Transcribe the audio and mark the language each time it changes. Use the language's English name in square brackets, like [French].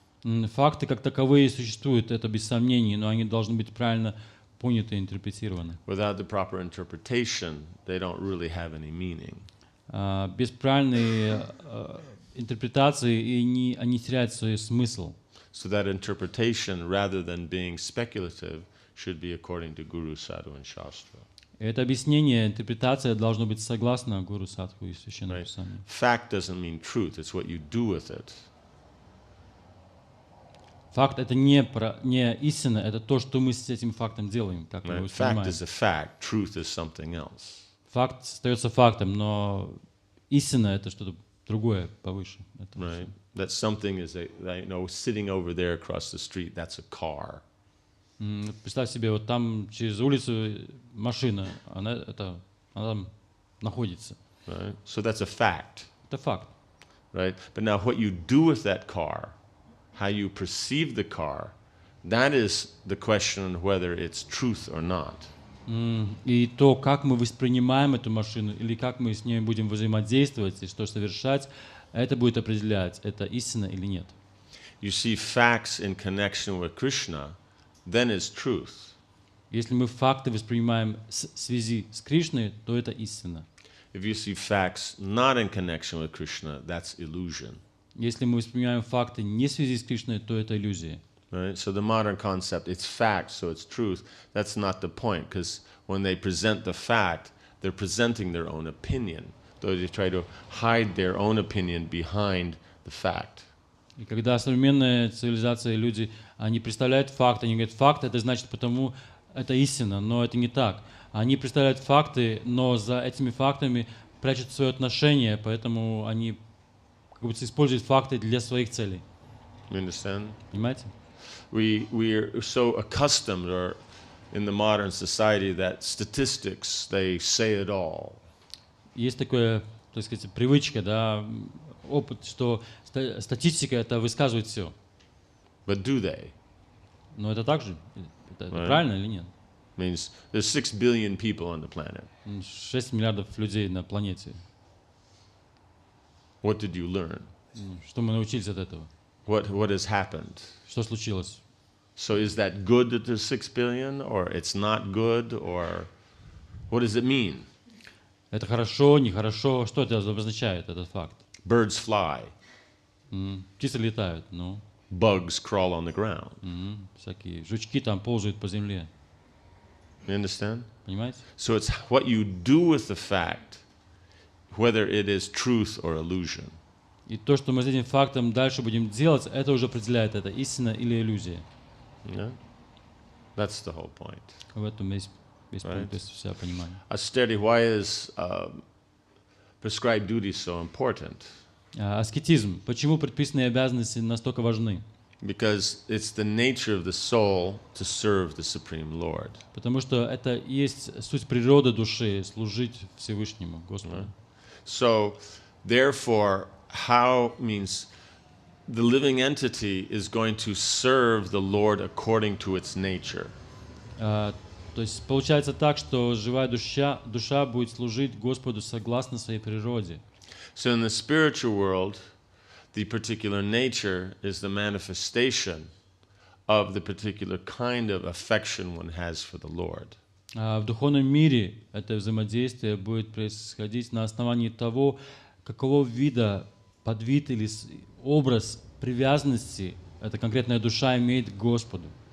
[Russian] Факты как таковые существуют, это без сомнений, но они должны быть правильно поняты и интерпретированы. [English] Without the proper interpretation, they don't really have any meaning. [Russian] Без правильной интерпретации они теряют свой смысл. [English] So that interpretation, rather than being speculative, should be according to Guru, Sadhu, and Shastra. [Russian] Это объяснение, интерпретация должно быть согласно Гуру, Садху и Священному [English] Right? [Russian] Писанию. [English] Fact doesn't mean truth, it's what you do with it. [Russian] Факт — это не истина, это то, что мы с этим фактом делаем, как мы его [English] Right? Fact [Russian] воспринимаем. [English] is a fact. Truth is something else. [Russian] Факт остается фактом, но истина — это что-то другое, повыше. Это [English] Right? That something is sitting over there across the street. That's a car. [Russian] Представь себе, вот там через улицу машина, она там находится. [English] Right? So that's a fact. [Russian] Это факт. [English] Right? But now what you do with that car, how you perceive the car, that is the question whether it's truth or not. [Russian] И то, как мы воспринимаем эту машину, или как мы с ней будем взаимодействовать и что совершать, это будет определять, это истина или нет. [English] You see facts in connection with Krishna, then it's truth. [Russian] Если мы факты воспринимаем в связи с Кришной, то это истина. [English] If you see facts not in connection with Krishna, that's illusion. [Russian] Если мы воспринимаем факты не в связи с Кришной, то это иллюзия. [English] Right? So the modern concept, it's fact, so it's truth. That's not the point, because when they present the fact, they're presenting their own opinion. So they try to hide their own opinion behind the fact. [Russian] И когда современная цивилизация, люди, они представляют факт, они говорят, факт это значит потому, это истина, но это не так. Они представляют факты, но за этими фактами прячут свое отношение, поэтому они как будто используют факты для своих целей. [English] You understand? [Russian] Понимаете? [English] We are so accustomed or in the modern society that statistics, they say it all. [Russian] Есть такая, так сказать, привычка, да, опыт, что статистика это высказывает все. [English] But do they? [Russian] Но это так же? Это [English] Right. [Russian] правильно или нет? [English] Means there's 6 billion people on the planet. [Russian] 6 миллиардов людей на планете. [English] What did you learn? [Russian] Что мы научились от этого? [English] What has happened? [Russian] Что случилось? [English] So is that good that there's 6 billion, or it's not good, or what does it mean? [Russian] Это хорошо, нехорошо? Что это обозначает, этот факт? [English] Birds fly, [Russian] Птицы летают, ну, [English] bugs crawl on the ground. [Russian] всякие жучки там ползают по земле. [English] You understand? [Russian] Понимаете? [English] So it's what you do with the fact, whether it is truth or illusion. [Russian] И то, что мы с этим фактом дальше будем делать, это уже определяет, это истина или иллюзия. [English] Yeah? That's the whole point. [Russian] В этом весь [English] Right. [Russian] пункт, вся понимание. [English] Austerity, why is prescribed duty so important? [Russian] Аскетизм. Почему предписанные обязанности настолько важны? [English] Because it's the nature of the soul to serve the Supreme Lord. [Russian] Потому что это и есть суть природы души, служить Всевышнему, Господу. [English] So, therefore, how means the living entity is going to serve the Lord according to its nature. [Russian] То есть получается так, что живая душа будет служить Господу согласно своей природе. [English] So, in the spiritual world, the particular nature is the manifestation of the particular kind of affection one has for the Lord. [Russian] В духовном мире это взаимодействие будет происходить на основании того, какого вида, подвид или образ привязанности эта конкретная душа имеет к Господу.